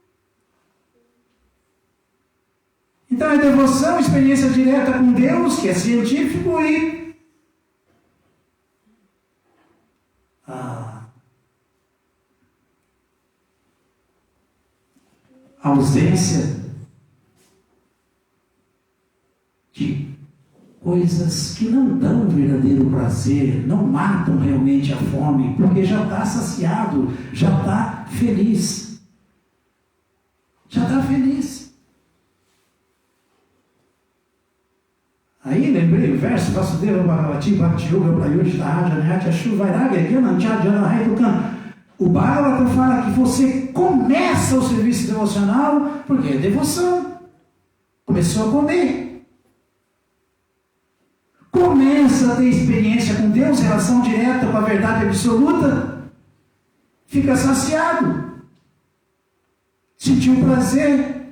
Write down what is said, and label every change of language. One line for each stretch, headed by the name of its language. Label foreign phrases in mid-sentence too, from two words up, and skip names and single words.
Portuguese: Então é devoção, experiência direta com Deus, que é científico, e a ausência de coisas que não dão verdadeiro prazer, não matam realmente a fome, porque já está saciado, já está feliz. Já está feliz. Aí lembrei o verso,
Sanskrit: Vasudeva Bhagavati Bhakti Yoga Prayojita Raja Nayatya Shuvairagya Gyanam Chadjana Haitukan.
Portuguese: O Bhagavata fala que você começa o serviço devocional porque é devoção. Começou a comer. Começa a ter experiência com Deus, relação direta com a verdade absoluta. Fica saciado. Sentiu prazer.